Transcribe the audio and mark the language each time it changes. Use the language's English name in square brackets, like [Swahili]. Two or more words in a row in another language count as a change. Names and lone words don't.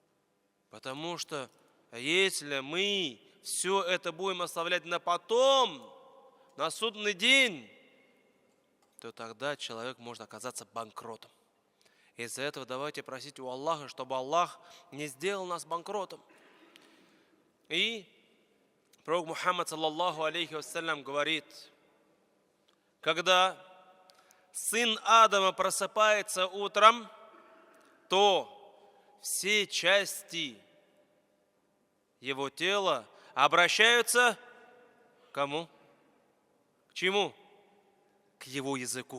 [Russian] Потому что Если мы все это будем оставлять на потом, на судный день, то тогда человек может оказаться банкротом. Из-за этого давайте просить у Аллаха, чтобы Аллах не сделал нас банкротом. И пророк Мухаммад, [Arabic] صلى الله عليه وسلم, [Russian] говорит, когда сын Адама просыпается утром, то все части его тела обращаются к кому? К чему? К его языку.